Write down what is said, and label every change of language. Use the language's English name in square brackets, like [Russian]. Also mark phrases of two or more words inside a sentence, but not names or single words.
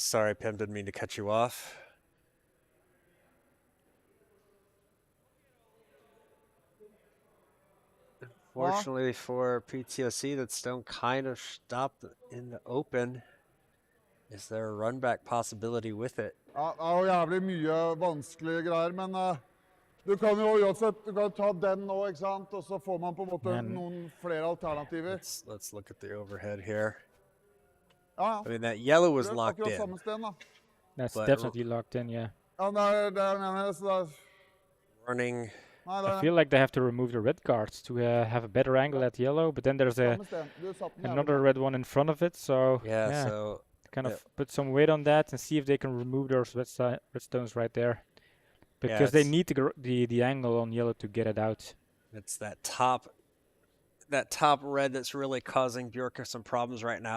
[English] Sorry, Pim, didn't mean to cut you off. Fortunately for PTSE, that stone kind of stopped in the open. Is there a run back possibility with it? [Norwegian] Ja, det er jo jævlig mye vanskelige greier, men Du kan jo uansett du kan ta den nå, ikke sant? Og så får man på en måte Men- noen flere alternativer. [English] Let's look at the overhead here. [Norwegian] Ja, [English] I mean, that yellow was [Norwegian] Det er [English] locked [Norwegian] akkurat [English] in. [Norwegian] samme sted, da. [English] That's But- definitely locked in, yeah. [Norwegian] Ja, det er mener jeg, så det er... [English] Running. [Norwegian] Nei, det [English] I [Norwegian] er [English] feel like they have to remove the red guards to have a better angle at yellow, but then there's [Norwegian] samme sted. Du satt den jævlig [English] another [Norwegian] bra. [English] red one in front of it, so Yeah, so kind of yeah. put some weight on that and see if they can remove those red stones right there, because they it's- need the angle on yellow to get it out. it's that top red that's really causing Bjørke some problems right now.